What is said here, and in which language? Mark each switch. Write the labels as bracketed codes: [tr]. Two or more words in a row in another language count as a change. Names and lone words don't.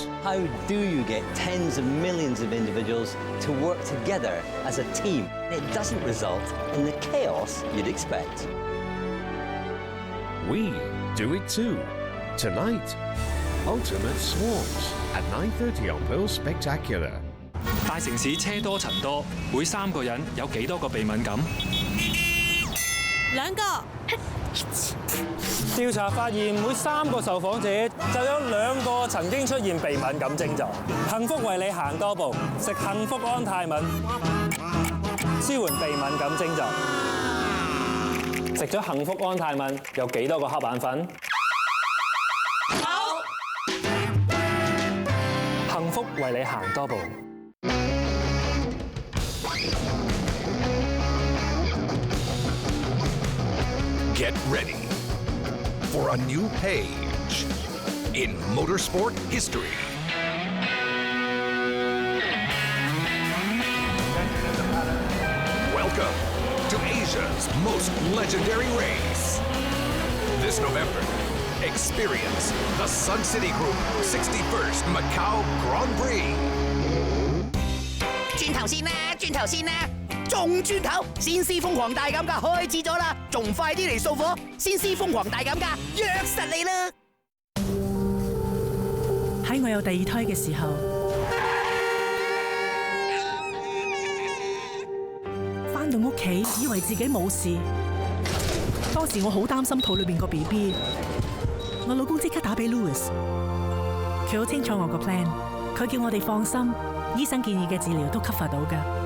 [en] How do you get tens of millions of individuals to work together as a team? It doesn't result in the chaos you'd expect. We do it too. Tonight, Ultimate Swarms at 9:30 on Pearl Spectacular. [yue] 大城市車多塵多，每3個人有幾多個鼻敏感？2個。調查發現，每3個受訪者就有2個曾經出現鼻敏感症狀。幸福為你行多步，食幸福安泰敏，舒緩鼻敏感症狀。食咗幸福安泰敏有幾多個瞌眼瞓？冇。幸福為你行多步。 [en] Get ready for a new page in motorsport history. Welcome to Asia's most legendary race. This November, experience the Sun City Group 61st Macau Grand Prix. [yue] 轉頭先啦，轉頭先啦！仲轉頭，先施瘋狂大減價開始咗啦，仲快啲嚟掃貨！先施瘋狂大減價，約實你啦！喺我有第2胎嘅時候，返到屋企以為自己冇事，當時我好擔心肚裏邊個 BB， 我老公即刻打俾 Louis， 佢好清楚我個 plan， 佢叫我哋放心，醫生建議嘅治療都 cover 到㗎。